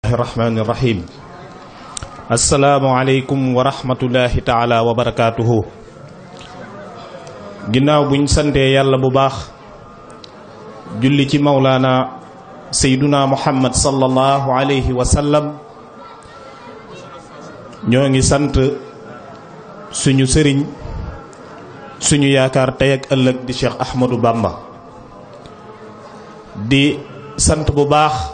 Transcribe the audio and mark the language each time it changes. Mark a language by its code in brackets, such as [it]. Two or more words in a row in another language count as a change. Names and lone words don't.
[ar] الرحمن الرحيم السلام عليكم ورحمة الله تعالى وبركاته [wo] ginnaaw buñ santee yàlla bu baax julli ci mawlaana sayduna muhammad [ar] صلى الله عليه وسلم [wo] ñoo ngi sant suñu sëriñ suñu yaakaar tey ak ëllëg di Cheikh Ahmadou Bamba di sant bu baax